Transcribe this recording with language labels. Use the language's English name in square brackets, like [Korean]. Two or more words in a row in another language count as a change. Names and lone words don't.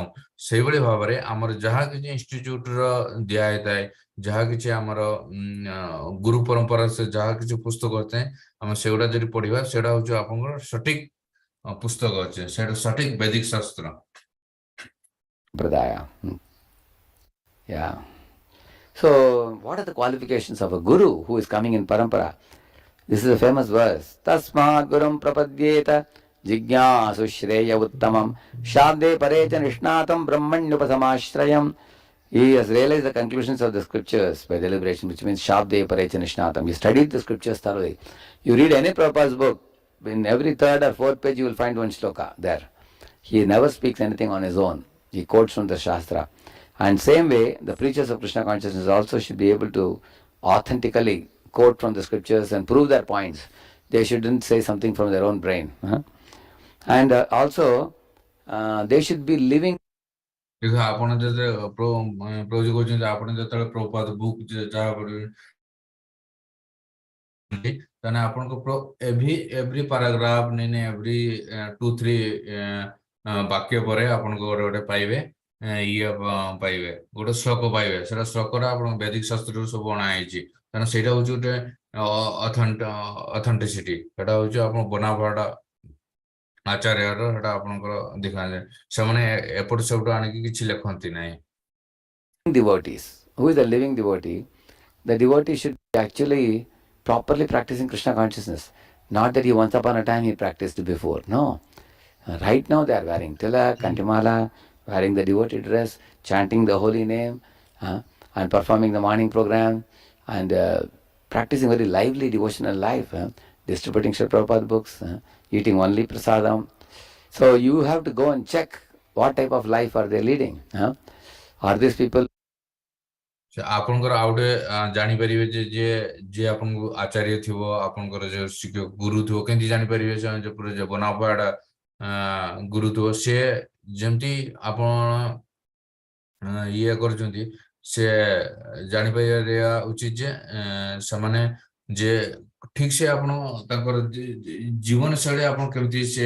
[Odia] ସେଇଭଳି ଭାବରେ ଆମର ଯାହା କିଛି ଇନଷ୍ଟିଚ୍ୟୁଟର ଦିଆ ହେଇଥାଏ, ଯାହା କିଛି ଆମର ଗୁରୁ ପରମ୍ପରା ଯାହା କିଛି ପୁସ୍ତକ ଅଛି, ଆମେ ସେଗୁଡା ଯଦି ପଢିବା ସେଇଟା ହଉଛି ଆପଣଙ୍କର ସଠିକ ପୁସ୍ତକ ଅଛି, ସେଇଟା ସଠିକ ବୈଦିକ ଶାସ୍ତ୍ର। Pradaya. Yeah. [English] So, what are the qualifications of a guru who is coming in parampara? This is a famous verse. [Sanskrit] Tasmad gurum prapadyeta jignasu shreya uttamam shabde parecha nishnatam brahmanyupasamashrayam. [English] He has realized the conclusions of the scriptures by deliberation, which means [Sanskrit] shabde parecha nishnatam. [English] He studied the scriptures thoroughly. You read any Prabhupada's book, in every third or fourth page you will find one shloka there. He never speaks anything on his own. He quotes from the Shastra. And same way, the preachers of Krishna consciousness also should be able to authentically quote from the scriptures and prove their points. They shouldn't say something from their own brain. And also, they should be living. [Odia] ଦେଖ ଆପଣ ଯେତେବେଳେ ପ୍ରଭୁଜୀ କହୁଛନ୍ତି ଆପଣ ଯେତେବେଳେ ପ୍ରଭୁପାଦ ବୁକ୍ ଯାହା ପଢିବେ ତାହେଲେ ଆପଣଙ୍କ ଏଭ୍ରି ପାରାଗ୍ରାଫ ନାଇଁ ଏଭ୍ରି 2-3 ବାକ୍ୟ ପରେ ଆପଣଙ୍କ ଗୋଟେ ପାଇବେ ଇଏ ପାଇବେ ଗୋଟେ ଶ୍ଲୋକ ପାଇବେ ସେଟା ଶ୍ଲୋକଟା ଆପଣଙ୍କ ବୈଦିକ ଶାସ୍ତ୍ରରୁ ସବୁ ଅଣା ହେଇଛି କାରଣ ସେଇଟା ହଉଛି ଗୋଟେ ଅଥେଣ୍ଟିସିଟି ସେଟା ହଉଛି ଆପଣ ବନାଫାଇଡ୍ ଆଚାର୍ୟର ସେଟା ଆପଣଙ୍କର ଦେଖାଯାଏ ସେମାନେ ଏପଟ ସେପଟ ଆଣିକି କିଛି ଲେଖନ୍ତି ନାହିଁ [English] devotees. Who is the living devotee? The devotee should be actually properly practicing Krishna consciousness. Not that he once upon a time he practiced before. No. Right now they are wearing tilak, kantimala, wearing the devotee dress, chanting the holy name, and performing the morning program, and practicing very lively devotional life, distributing Srila Prabhupada books, eating only prasadam. So you have to go and check what type of life are they leading. Are these people [Odia] ଆପଣଙ୍କର ଆଉ ଗୋଟେ ଜାଣିପାରିବେ ଯେ ଯିଏ ଆପଣଙ୍କୁ ଆଚାର୍ଯ୍ୟ ଥିବ ଆପଣଙ୍କର ଯୋଉ ଶିକ୍ଷକ ଗୁରୁ ଥିବ କେମିତି ଜାଣିପାରିବେ ଯେ ପୁରା ବନାଫାଇଡ୍ ଗୁରୁ ଥିବ ସେ ଯେମିତି ଆପଣ ଇଏ କରୁଛନ୍ତି ସେ ଜାଣିପାରିବା ଉଚିତ ଯେ ସେମାନେ ଯେ ଠିକ ସେ ଆପଣ ତାଙ୍କର ଜୀବନ ଶୈଳୀ ଆପଣ କେମିତି ସେ